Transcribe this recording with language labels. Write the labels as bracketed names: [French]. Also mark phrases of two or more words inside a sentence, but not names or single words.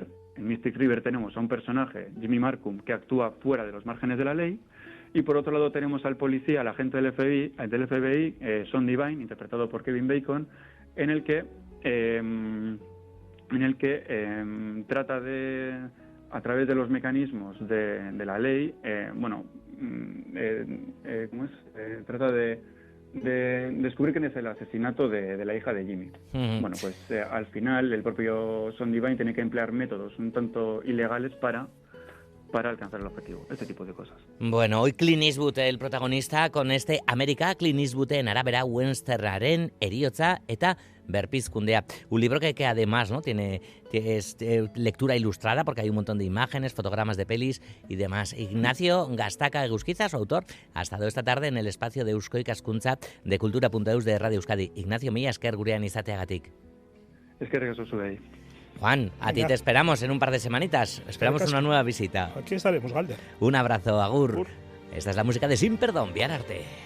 [Spanish] En Mystic River tenemos a un personaje, Jimmy Marcum, que actúa fuera de los márgenes de la ley, y por otro lado tenemos al policía, al agente del FBI, Sean Devine, interpretado por Kevin Bacon, en el que trata de, a través de los mecanismos de la ley, trata de descubrir quién es el asesinato de la hija de Jimmy. Bueno, pues al final el propio Sean Devine tiene que emplear métodos un tanto ilegales para alcanzar el objetivo, este tipo de cosas. Bueno, hoy Clint Eastwood, el protagonista, con este América, [Basque] Clint Eastwooden arabera westernaren heriotza eta berpizkundea. [Spanish] Un libro que además, ¿no?, tiene lectura ilustrada, porque hay un montón de imágenes, fotogramas de pelis y demás. Ignacio Gastaca Eguzquiza, su autor, ha estado esta tarde en el espacio de Eusko Ikaskuntza de Kultura.eus de Radio Euskadi. [Basque] Ignacio, mila esker gurean izateagatik. Eskerrik asko zuei. [Spanish] Juan, a ti te esperamos en un par de semanitas. Esperamos una nueva visita. Aquí estaremos, Galder. Un abrazo, agur. Esta es la música de Sin Perdón, [Basque] Bihar arte.